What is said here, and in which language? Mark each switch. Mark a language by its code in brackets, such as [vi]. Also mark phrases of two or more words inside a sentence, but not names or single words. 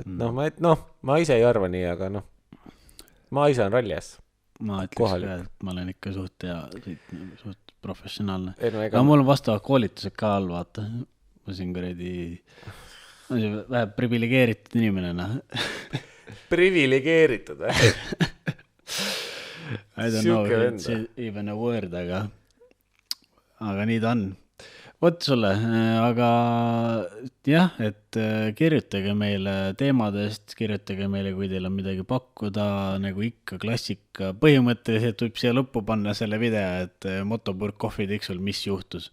[et] Et ma ise ei arva nii, aga noh, ma ise on rallias. Ma ütleks ka, et ma olen ikka suht professionaalne. Aga mul on vastavad koolitused ka all, vaata. Ma siin vähe privilegeeritud inimene, privilegeeritud, [en] I don't know if it's even a word, [et] aga nii ta on. Vot sulle, aga jah, et kirjutage meile teemadest, kirjutage meile, kui teil on midagi pakkuda, nagu ikka klassika. Põhimõtteliselt võib siia lõppu panna selle video, et Motopurk Coffee Tiksul, mis juhtus.